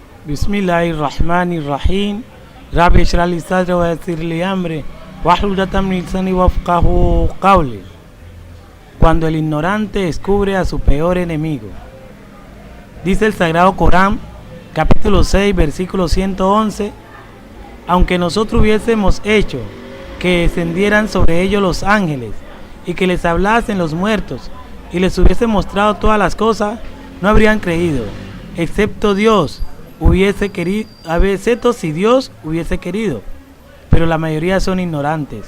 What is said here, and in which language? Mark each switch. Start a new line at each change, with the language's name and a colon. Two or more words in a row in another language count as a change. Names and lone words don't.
Arabic: بسم الله الرحمن الرحيم رب اشرح لي صدري ويسر لي أمري واحلل عقدة من لساني يفقهوا قولي.
Spanish: Cuando el ignorante descubre a su peor enemigo. Dice el Sagrado Corán, capítulo 6, versículo 111: aunque nosotros hubiésemos hecho que descendieran sobre ellos los ángeles y que les hablasen los muertos y les hubiese mostrado todas las cosas, no habrían creído, excepto Dios hubiese querido, excepto si Dios hubiese querido, pero la mayoría son ignorantes.